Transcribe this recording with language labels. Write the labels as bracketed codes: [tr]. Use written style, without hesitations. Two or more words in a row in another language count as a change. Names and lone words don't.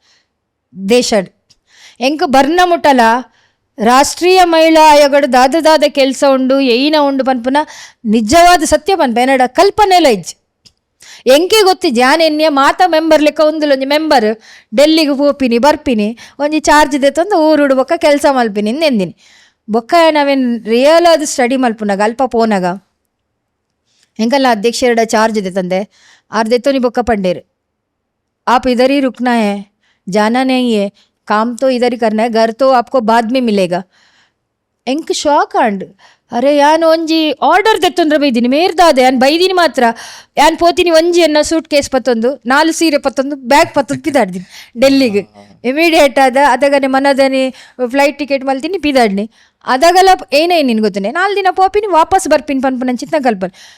[tcy] ದೇಶಡ್ ಎಂಕ ಬರ್ನ ಮುಟ್ಟಲ್ಲ ರಾಷ್ಟ್ರೀಯ ಮಹಿಳಾ ಆಯೋಗದ ದಾದ ಕೆಲಸ ಉಂಡು ಏನ ಉಂಡು ಪನ್ಪುನ ನಿಜವಾದ ಸತ್ಯ ಪನ್ಪ ಏನಡ ಕಲ್ಪನೆಲ್ಲ ಇಜ್ಜಿ ಎಂಕೆ ಗೊತ್ತಿಜ್ಜಿ ಯಾನೆನ್ನೆ ಮಾತಾ ಮೆಂಬರ್ ಲೆಕ್ಕ ಒಂದುಲೊಂಜಿ ಮೆಂಬರ್ ಡೆಲ್ಲಿಗೆ ಹೋಪಿನಿ ಬರ್ಪಿನಿ ಒಂಜಿ ಚಾರ್ಜ್ ದೆತ್ತಂದು ಊರುಡು ಬೊಕ್ಕ ಕೆಲಸ ಮಲ್ಪಿನಿ ಎಂದಿನಿ ಬೊಕ್ಕ ನಾವೇನು ರಿಯಲ್ ಅದು ಸ್ಟಡಿ ಮಲ್ಪುನಾಗ ಅಲ್ಪ ಪೋನಾಗ ಹೆಂಗಲ್ಲ ಅಧ್ಯಕ್ಷರ ಚಾರ್ಜ್ ಇದೆ ತಂದೆ ಆರ್ದೆತ್ತೋನಿ ಬೊಕ್ಕ ಪಂಡೇರು [hi] आप इधर ही रुकना है जाना नहीं है काम तो इधर ही करना है घर तो आपको बाद में मिलेगा [tcy] ಎಂಕ್ ಶಾಕ್ ಆಂಡ್ ಅರೆ ಯಾನ್ ಒಂಜಿ ಆರ್ಡರ್ ದೆತ್ತೊಂದ್ರ ಬೈದಿನಿ ಮೇರ್ದಾದೆ ಯಾನ್ ಬೈದಿನಿ ಮಾತ್ರ ಯಾನ್ ಪೋತಿನಿ ಒಂಜಿ ಎನ್ನ [en] suit case [tcy] ಪತ್ತೊಂದು 4 ಸೀರೆ ಪತ್ತೊಂದು ಬ್ಯಾಗ್ ಪತ್ತೊಂದು ಪಿದಾಡ್ದಿನಿ ಡೆಲ್ಲಿಗೆ ಇಮಿಡಿಯೇಟ್ ಆದ ಅದಾಗನೆ ಮನದನಿ [en] flight ticket [tcy] ಮಲ್ತೀನಿ ಪಿದಾಡ್ನಿ ಅದಾಗಲ್ಲ ಏನೇ ನಿನ್ ಗೊತ್ತನೆ 4 ದಿನ ಪೋಪಿನಿ ವಾಪಸ್ ಬರ್ಪಿನಿ ಪನ್ಪನ ಚಿತ್ನ ಕಲ್ಪನೆ